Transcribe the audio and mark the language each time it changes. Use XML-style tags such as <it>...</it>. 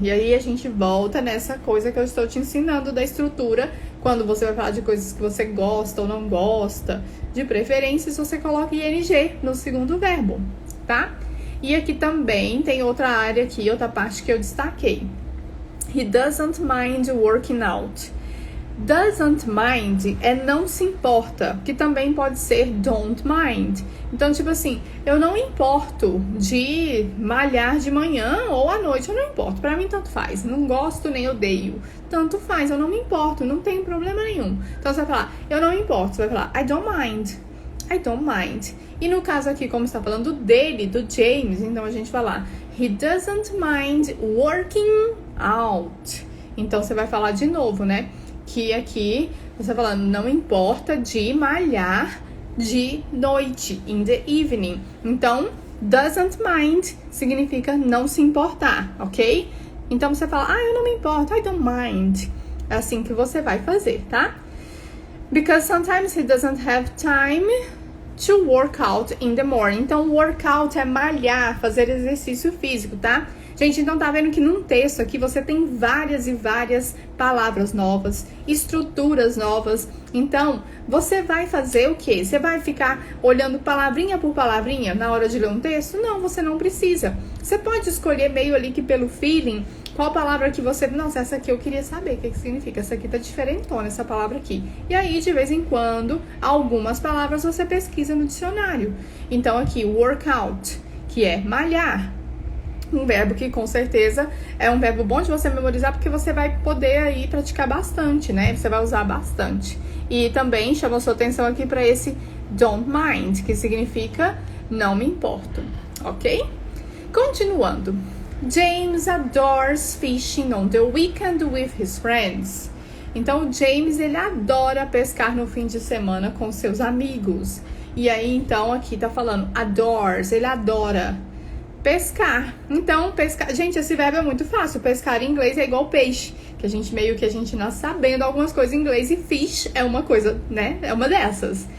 <pt>E aí a gente volta nessa coisa que eu estou te ensinando da estrutura. Quando você vai falar de coisas que você gosta ou não gosta, de preferências, você coloca ing no segundo verbo, tá? E aqui também tem outra área aqui, outra parte que eu destaquei.</pt> <en>He doesn't mind working out.</en> <pt>Doesn't mind é não se importa, que também pode ser don't mind. Então, tipo assim, eu não importo de malhar de manhã ou à noite, eu não importo. Pra mim, tanto faz. Não gosto nem odeio. Tanto faz, eu não me importo, não tem problema nenhum. Então, você vai falar, eu não me importo. Você vai falar,</pt> <en>I don't mind. I don't mind.</en> <pt>E no caso aqui, como está falando dele, do James, então a gente vai falar,</pt> <en>he doesn't mind working out.</en> <pt>Então, você vai falar de novo, né? Que aqui, você falando, não importa de malhar de noite,</pt> <en>in the evening.</en> <pt>Então, doesn't mind significa não se importar, ok? Então, você fala, eu não me importo,</pt> <en>I don't mind.</en> <pt>É assim que você vai fazer, tá?</pt> <en>Because sometimes he doesn't have time to work out in the morning.</en> <pt>Então, workout é malhar, fazer exercício físico, tá? Gente, então tá vendo que num texto aqui você tem várias e várias palavras novas, estruturas novas. Então, você vai fazer o quê? Você vai ficar olhando palavrinha por palavrinha na hora de ler um texto? Não, você não precisa. Você pode escolher meio ali que pelo feeling, qual palavra que você... Nossa, essa aqui eu queria saber o que significa. Essa aqui tá diferentona, essa palavra aqui. E aí, de vez em quando, algumas palavras você pesquisa no dicionário. Então, aqui, workout, que é malhar. Um verbo que com certeza é um verbo bom de você memorizar, porque você vai poder aí praticar bastante, né? Você vai usar bastante. E também chamou sua atenção aqui para esse don't mind, que significa não me importo, ok? Continuando.</pt> <en>James adores fishing on the weekend with his friends.</en> <pt>Então, o James, ele adora pescar no fim de semana com seus amigos. E aí, então, aqui tá falando adores, ele adora pescar. Então, pescar... Gente, esse verbo é muito fácil. Pescar em inglês é igual peixe. Que a gente nasce sabendo algumas coisas em inglês. E fish é uma coisa, né? É uma dessas.</pt>